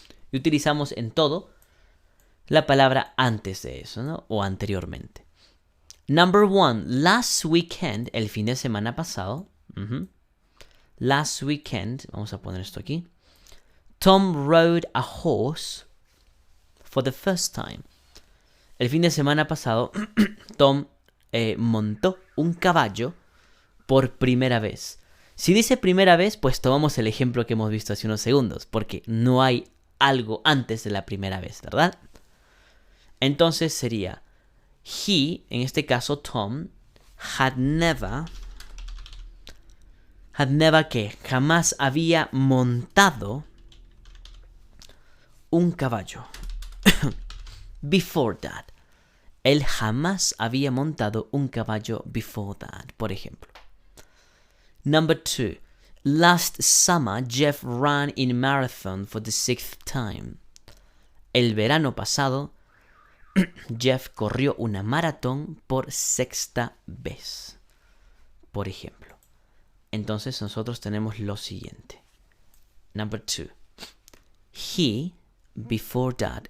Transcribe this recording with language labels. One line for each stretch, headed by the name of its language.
Spanish: Y utilizamos en todo la palabra antes de eso, ¿no? O anteriormente.
English: Number 1, last weekend,
Spanish: el fin de semana pasado.
English: Last weekend,
Spanish: vamos a poner esto aquí.
English: Tom rode a horse for the first time.
Spanish: El fin de semana pasado, Tom montó un caballo por primera vez. Si dice primera vez, pues tomamos el ejemplo que hemos visto hace unos segundos, porque no hay algo antes de la primera vez, ¿verdad? Entonces sería, he, en este caso Tom,
English: had never
Spanish: que jamás había montado un caballo.
English: Before that.
Spanish: Él jamás había montado un caballo
English: before that,
Spanish: por ejemplo.
English: Number 2. Last summer, Jeff ran in marathon for the 6th time.
Spanish: El verano pasado, Jeff corrió una maratón por sexta vez, por ejemplo. Entonces nosotros tenemos lo siguiente.
English: Number 2. He, before that.